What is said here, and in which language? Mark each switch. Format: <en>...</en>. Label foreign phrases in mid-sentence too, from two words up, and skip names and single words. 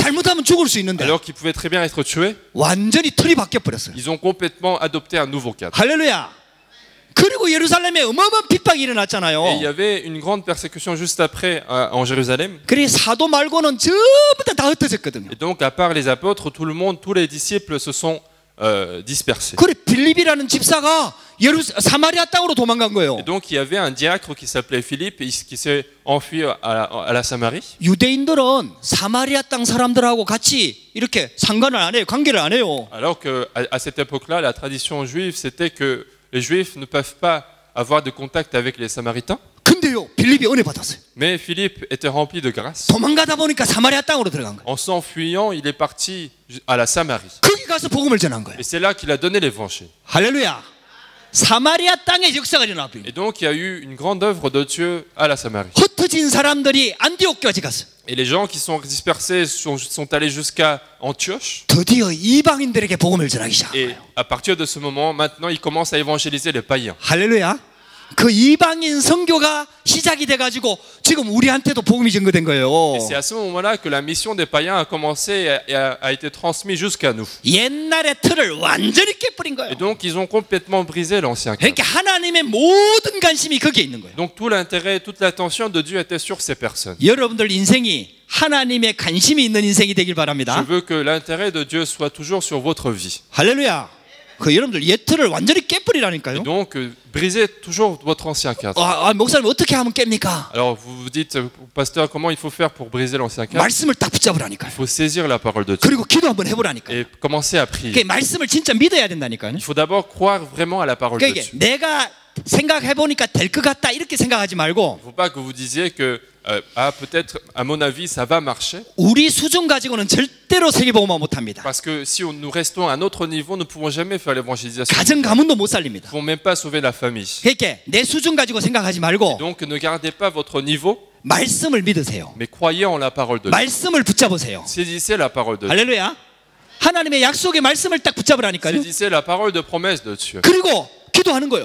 <ko>잘못하면 죽을 수 있는데</ko> <fr>alors qu'ils pouvaient très bien être tués,</fr> <ko>완전히 틀이 바뀌어 버렸어요.</ko> <fr>ils ont complètement adopté un nouveau cadre.</fr> <ko>할렐루야. 그리고 예루살렘에 어마어마한 핍박이</ko> <fr>Et il y</fr> <ko>일어났잖아요.</ko> <fr>avait une grande persécution juste après en Jérusalem.</fr> <ko>그래 사도 말고는 전부 다 흩어졌거든요.</ko> <fr>Et donc, à part les apôtres, tout le monde, tous les disciples se sont dispersés.</fr> <ko>그래 빌립이라는 집사가 사마리아 땅으로 도망간 거예요.</ko> <fr>Et donc il y avait un diacre qui s'appelait Philippe qui s'est enfui à la Samarie.</fr> <ko>유대인들은 사마리아 땅 사람들하고 같이 이렇게 상관을 안 해요. 관계를 안 해요.</ko> <fr>Alors qu'à cette époque-là, la tradition juive, c'était que les Juifs ne peuvent pas avoir de contact avec les Samaritains.</fr> <ko>근데요 빌립이 은혜 받았어요.</ko> <fr>Mais Philippe était rempli de grâce.</fr> <ko>도망가다 보니까 사마리아 땅으로 들어간 거예요.</ko> <fr>En s'enfuyant, il est parti à la Samarie.</fr> <ko>거기 가서 복음을 전한 거예요.</ko> <fr>Et c'est là qu'il a donné l'évangile.</fr> <ko>할렐루야. 사마리아 땅에 역사가 일어났어요.</ko> <fr>Et donc il y a eu une grande œuvre de Dieu à la Samarie.</fr> <ko>흩어진 사람들이 안디옥까지 갔어요.</ko> <fr>Et les gens qui sont dispersés sont allés jusqu'à Antioche.</fr> <ko>드디어 이방인들에게 복음을 전하기 시작한</ko> <fr>Et</fr> <ko>거예요.</ko> <fr>à partir de ce moment, maintenant, ils commencent à évangéliser les païens.</fr> <ko>할렐루야. 그 이방인 선교가 시작이 돼가지고 지금 우리한테도 복음이 증거된 거예요.</ko> <fr>Et c'est à ce moment-là que la mission des païens a commencé et a été transmise jusqu'à nous.</fr> <ko>옛날의 틀을 완전히 깨버린 거예요.</ko> <fr>Et donc, ils ont complètement brisé l'ancien cadre.</fr> <ko>그러니까 하나님의 모든 관심이 거기에 있는 거예요.</ko> <fr>Donc, tout l'intérêt, toute l'attention de Dieu était sur ces personnes.</fr> <ko>여러분들 인생이 하나님의 관심이 있는 인생이 되길</ko> <fr>Je</fr> <ko>바랍니다.</ko> <fr>veux que l'intérêt de Dieu soit toujours sur votre vie.</fr> <ko>할렐루야. 그 여러분들 옛 틀을 완전히 깨버리라니까요.</ko> <fr>Et donc, brisez toujours votre ancien cadre.</fr> <ko>목사님 어떻게 하면 깹니까?</ko> <fr>Alors, vous vous dites, pasteur, comment il faut faire pour briser l'ancien cadre?</fr> <ko>말씀을 딱 붙잡으라니까요.</ko> <fr>Il faut saisir la parole de Dieu</fr> <ko>그리고 기도 한번 해보라니까요.</ko> <fr>et commencer à prier.</fr> <ko>그 말씀을 진짜 믿어야 된다니까요.</ko> <fr>Il faut d'abord croire vraiment à la parole de</fr> <ko>그러니까</ko> <fr>Dieu.</fr> <ko>내가 생각해보니까 될 것 같다 이렇게 생각하지 말고</ko> <fr>Il ne faut pas que vous disiez que, peut-être, à mon avis, ça va marcher.</fr> <ko>우리 수준 가지고는 절대로 세계복음화 못합니다.</ko> <fr>Parce que si nous restons à un autre niveau, nous ne pouvons jamais faire l'évangélisation.</fr> <ko>가정 가문도 못 살립니다.</ko> <fr>Nous ne pouvons même pas sauver la famille.</fr> <ko>그러니까 내 수준 가지고 생각하지 말고</ko> <fr>Donc ne gardez pas votre niveau,</fr> <ko>말씀을 믿으세요.</ko> <fr>mais croyez en la parole de Dieu.</fr> <ko>말씀을 붙잡으세요.</ko> <fr>Saisissez la parole de Dieu.</fr> <ko>할렐루야. 하나님의 약속의 말씀을 딱 붙잡으라니까요.</ko> <fr>Saisissez la parole de promesse de Dieu.</fr> <ko>그리고 기도하는 거예요.</ko>